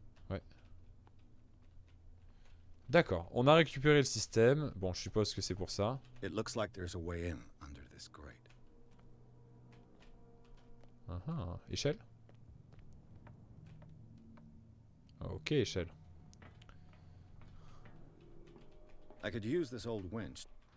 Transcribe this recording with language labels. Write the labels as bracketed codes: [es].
[fr] Ouais. D'accord, on a récupéré le système. Bon, je suppose que c'est pour ça. [en] It looks like there's a way in under this grate. [fr] Échelle. Ok, échelle. [en] I could use this old winch.